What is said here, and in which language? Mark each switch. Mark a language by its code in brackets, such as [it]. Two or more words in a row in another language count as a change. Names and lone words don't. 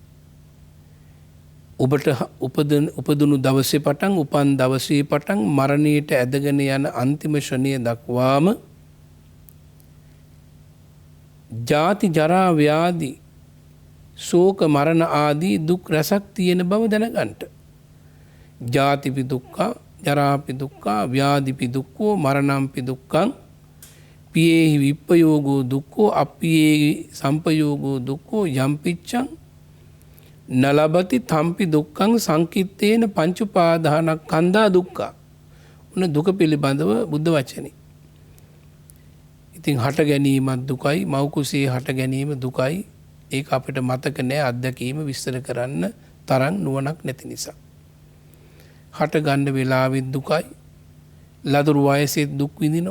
[si] ඔබට උපදුණු දවසේ පටන්, උපන් දවසේ පටන් මරණයට ඇදගෙන යන අන්තිම ශ්‍රණය දක්වාම ජාති ජරා ව්‍යාධි ශෝක මරණ ආදී දුක් රැසක් තියෙන බව දැනගන්න. [pi] ජාතිපි දුක්ඛ, ජරාපි දුක්ඛ, ව්‍යාධිපි දුක්ඛෝ, මරණම්පි දුක්ඛං, පියේහි විප්පයෝගෝ දුක්ඛෝ, අප්පියේහි සම්පයෝගෝ දුක්ඛෝ, යම්පිච්ඡං නලබති තම්පි දුක්ඛං සංකිට්ඨේන පංච උපාදානස්කන්ධා දුක්ඛ. [si] උන දුක පිළිබඳව බුද්ධ වචනේ. ඉතින් හට ගැනීමත් දුකයි, මව් කුසේ හට ගැනීම දුකයි. ඒක අපිට මතක නෑ, අත්දැකීම විස්තර කරන්න තරම් නුවණක් නැති නිසා. හට ගන්න වෙලාවෙත් දුකයි, ලදරු වයසෙත් දුක් විඳිනවා.